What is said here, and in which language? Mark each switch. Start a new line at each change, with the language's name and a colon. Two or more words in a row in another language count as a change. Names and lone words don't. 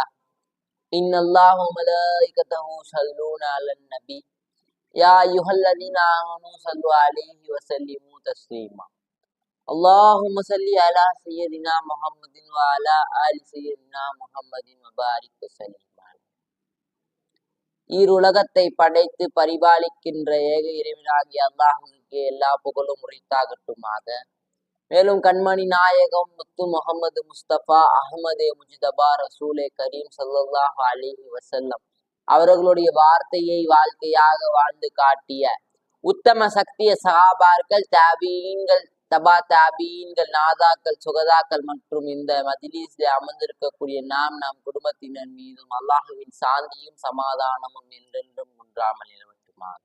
Arabic: إن الله وملائكته يصلون على النبي. يا أيها الذين آمنوا صلوا عليه وسلموا تسليما. اللهم صل على سيدنا محمد وعلى آل سيدنا محمد وبارك وسلم.
Tamil: ஈருலகத்தை படைத்து பரிபாலிக்கின்ற ஏக இறைவனாகிய அல்லாஹுக்கு எல்லா புகழும் உரித்தாகட்டுமாக. மேலும் கண்மணி நாயகம் முத்து முகமது முஸ்தபா அஹ்மதே முஜ்தபா ரசூலே கரீம்
Arabic: صلى الله عليه وسلم
Tamil: அவர்களுடைய வார்த்தையை வாழ்க்கையாக வாழ்ந்து காட்டிய உத்தம சக்திய சஹாபார்கள், தாபீன்கள், தபா தாபீன்கள், நாதாக்கள், சுகதாக்கள் மற்றும் இந்த மஜ்லிஸில் அமர்ந்திருக்கக்கூடிய நம் குடும்பத்தினர் மீதும் அல்லாஹுவின் சாந்தியும் சமாதானமும் என்றென்றும் ஒன்றாமல் நிலவட்டுமாக.